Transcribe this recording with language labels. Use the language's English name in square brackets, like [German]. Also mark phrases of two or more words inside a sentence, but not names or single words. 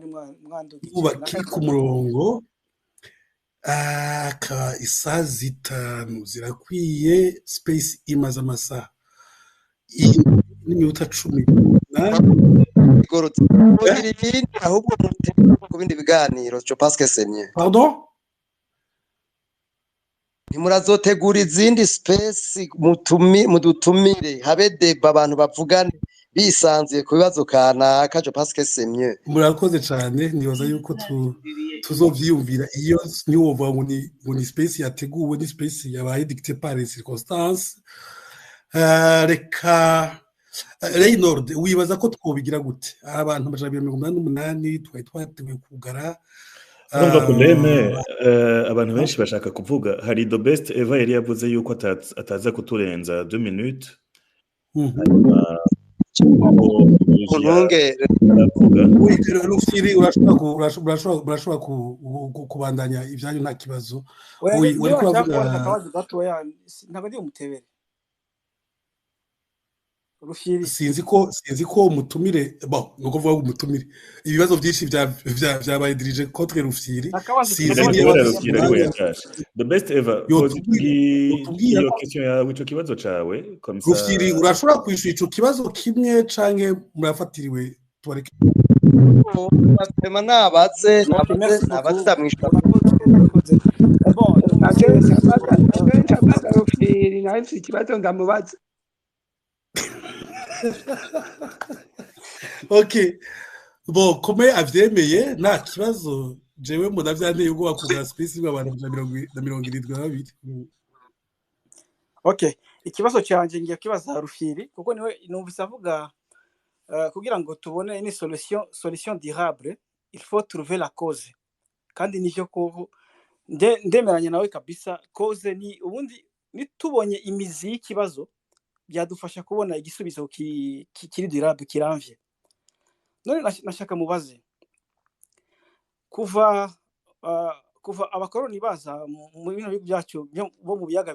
[Rundi] ubaki ku murongo. Isaha zitanu zirakwiye, space imaze amasaha n'iminota 10 igorotse ahubwo mu bindi biganiro cyo [French] parce que c'est mieux. [Rundi] Pardon? Ntimurazotegura izindi space mudutumire habe deba abantu bavugane bisanzuye ku bibazo kanaka cyo [French] parce que c'est mieux. [Rundi] Murakoze cyane, nibaza yuko tuzovyiyumvira iyo niwovuga ngo ni space yateguwe, ni space yabaye [French] dictée par les circonstances. [Rundi] Reka Reynord wibaza ko twobigira gute abantu amajana 188 twari twateguye kugara urumva probleme abantu benshi bashaka kuvuga hari the best Eva yari yavuze yuko ataza kuturenza 2 minutes ntunge Rufyiri urashobora kubandanya ibyanyu nta kibazo wari kuvuga akabazo gatoya ntabwo ndi umutebere Rufyiri sinzi ko umutumire bon nuko vuga umutumire ibibazo byinshi byabaye [French] dirige contre [Rundi] Rufyiri sinzi niba Rufyiri ari we yatashe the best Eva iyo question yawe ico kibazo cawe [French] comme ça [Rundi] Rufyiri urashobora kwishura ico kibazo kimwe canke murafatiriwe tubareke Basema nabaze ndamwishura bon ntabwo Rufyiri nawe mfite ikibazo ndamubaza Okay [French] bon comme [Rundi] avyemeye nta kibazo jewe mbona vyanteye ubwoba kugura space bw'abantu 172 okay ikibazo cyanje ngiye kibaza Rufyiri kuko niwe numvise avuga kugira ngo tubone [French] une solution durable il faut trouver la cause [Rundi] kandi nivyo ko ndemeranya nawe kabisa cause ni ubundi nitubonye imizi y'ikibazo byadufasha kubona igisubizo kiri durable kiramvye none nashaka mubaze kuva abakoroni baza mu bino bigo byacu bo mu biyaga